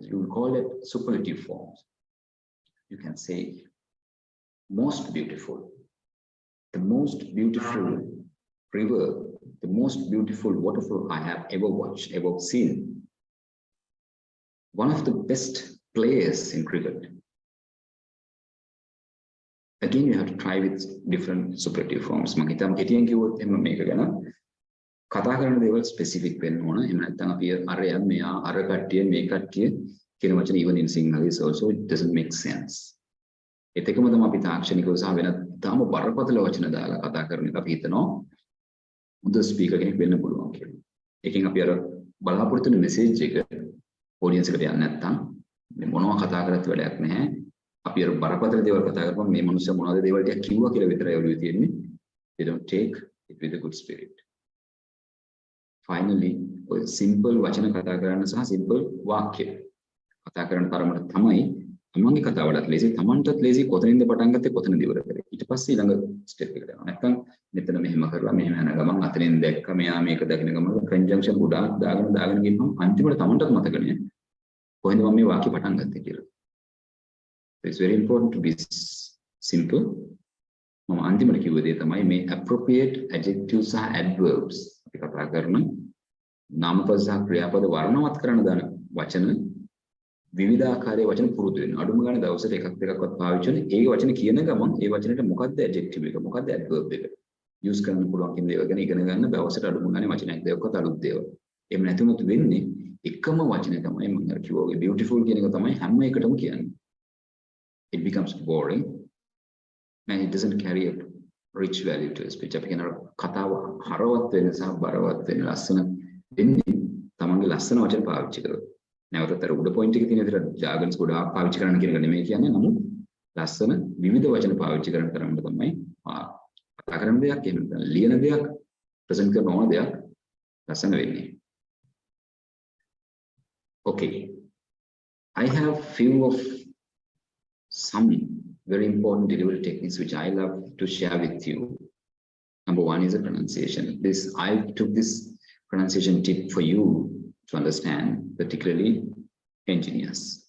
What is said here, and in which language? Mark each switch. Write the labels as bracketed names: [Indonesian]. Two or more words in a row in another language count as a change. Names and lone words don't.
[English] You will call it superlative forms. You can say most beautiful, the most beautiful river, the most beautiful waterfall I have ever watched, ever seen. One of the best players in cricket. Again, you have to try with different superlative forms. [Sinhala] මම හිතම් කිව්වොත් එහෙම මේක ගැන කතා කරන දේවල් ස්පෙસિෆික් වෙන්න ඕන. එහෙම නැත්නම් අපි අරයා මෙයා අර කට්ටිය මේ කට්ටිය කියන වචන [English] even in Sinhala is also it doesn't make sense. [Sinhala] ඒකම තමයි අපි තාක්ෂණිකව සහ වෙනත් තාම බරපතල වචන දාලා කතා කරන එක අපි හිතනවා හොඳ ස්පීකර් කෙනෙක් වෙන්න පුළුවන් කියලා. ඒකෙන් අපි අර බලාපොරොත්තු වෙන මෙසේජ් එක ඔඩියන්ස් එකට යන්නේ නැත්නම් මේ මොනවා කතා කරත් වැඩක් නැහැ. අපි අර බරපතල දේවල් කතා කරපුවම මේ මිනිස්සු මොනවද දේවල් ටික කිව්වා කියලා විතරයි ඔළුවේ තියෙන්නේ. [English] They don't take it with a good spirit. [Sinhala] Finally, simple වචන කතා කරන්න සහ simple වාක්‍ය කතා කරන තරමට තමයි තමන්ගේ කතාවලත් ලේසි, තමන්ටත් ලේසි කොතනින්ද පටන් ගත්තේ කොතනද ඉවර කරේ. ඊට පස්සේ ඊළඟ ස්ටෙප් එකට යනවා. නැත්නම් මෙතන මෙහෙම කරලා මෙහෙම යන ගමන් අතනින් දැක්ක මෙයා මේක දකින්න ගමන් කන්ජන්ක්ෂන් ගොඩාක් දාගෙන ගිහින් අන්තිමට තමන්ටත් මතක නෑ කොහෙන්ද මම මේ වාක්‍ය පටන් ගත්තේ කියලා. [English] It's very important to be simple [Sinhala] මම අන්තිමට කිව්ව දේ තමයි මේ [English] appropriate adjectives [Sinhala] සහ adverbs අපි කතා කරන නාමපද සහ ක්‍රියාපද වර්ණවත් කරන දාන වචන විවිධාකාරයේ වචන පුරුදු වෙනවා. අඩුම ගානේ දවසට එකක් දෙකක්වත් පාවිච්චි කරන ඒ වචන කියන ගමන් ඒ වචනෙට මොකක්ද adjective එක මොකක්ද adverb එක use කරන්න පුළුවන් කියන දේවල් ගැන ඉගෙන ගන්න දවසට අඩුම ගානේ වචනයක් දෙකක්වත් අලුත් දේවල්. එහෙම නැතුනොත් වෙන්නේ එකම වචනේ තමයි මම අර කිව්වා වගේ beautiful කියන එක තමයි හැම එකටම කියන්නේ. [English] It becomes boring and it doesn't carry a rich value to a speech. [Sinhala] අපි කියන කතාව හරවත් වෙන සහ බරවත් වෙන ලස්සන වෙන්නේ තමන්ගේ ලස්සන වචන පාවිච්චි කරලා. නැවතත් අර උඩ පොයින්ට් එකේ තියෙන විදිහට ජාගන්ස් ගොඩාක් පාවිච්චි කරන්න කියන එක නෙමෙයි කියන්නේ. නමුත් ලස්සන විවිධ වචන පාවිච්චි කරන තරමට තමයි කතා කරන දෙයක් එහෙම නැත්නම් ලියන දෙයක් ප්‍රසන්ට් කරන ඕන දෙයක් ලස්සන වෙන්නේ. [English] Okay. I have few of some very important delivery techniques which I love to share with you. Number one is the pronunciation. I took this pronunciation tip for you to understand, particularly engineers.